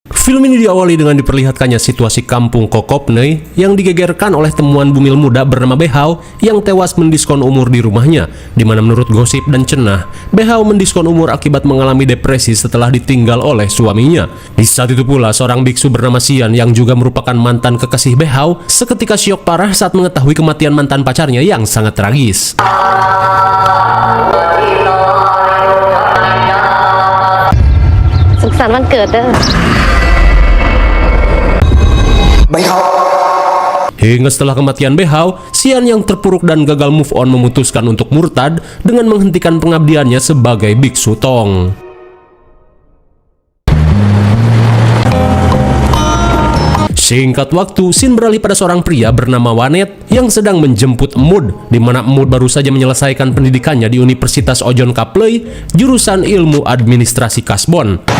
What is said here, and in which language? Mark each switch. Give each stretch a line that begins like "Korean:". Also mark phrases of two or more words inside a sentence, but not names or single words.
Indonesian: Film ini diawali dengan diperlihatkannya situasi kampung Kokopnei yang digegerkan oleh temuan bumil muda bernama Behau yang tewas mendiskon umur di rumahnya, di mana menurut gosip dan cenah, Behau mendiskon umur akibat mengalami depresi setelah ditinggal oleh suaminya. Di saat itu pula, seorang biksu bernama Sian yang juga merupakan mantan kekasih Behau seketika syok parah saat mengetahui kematian mantan pacarnya yang sangat tragis.
Thai: Suksanวันเกิดเด้อ
Indonesian: Hingga setelah kematian Behau, Sian yang terpuruk dan gagal
English: move on
Indonesian: memutuskan untuk murtad dengan menghentikan pengabdiannya sebagai biksu Tong. Singkat waktu, scene beralih pada seorang pria bernama Wanet yang sedang menjemput Emud, di mana Emud baru saja menyelesaikan pendidikannya di Universitas Ojon Kaplei, jurusan Ilmu Administrasi Kasbon.